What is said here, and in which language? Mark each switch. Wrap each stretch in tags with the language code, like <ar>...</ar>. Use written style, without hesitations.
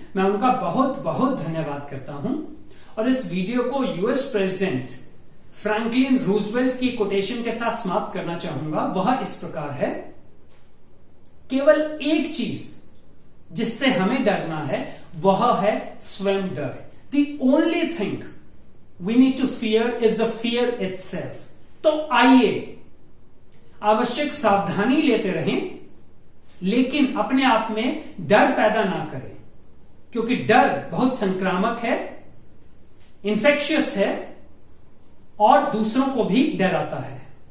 <hi>मैं उनका बहुत बहुत धन्यवाद करता हूं। और इस वीडियो को यूएस प्रेसिडेंट फ्रैंकलिन रूजवेल्ट की कोटेशन के साथ समाप्त करना चाहूंगा। वह इस प्रकार है, केवल एक चीज जिससे हमें डरना है वह है स्वयं डर।</hi> <en>The only thing we need to fear is the fear itself।</en> <hi>तो आइए आवश्यक सावधानी लेते रहें लेकिन अपने आप में डर पैदा ना करें, क्योंकि डर बहुत संक्रामक है, इन्फेक्शियस है और दूसरों को भी डराता है।</hi>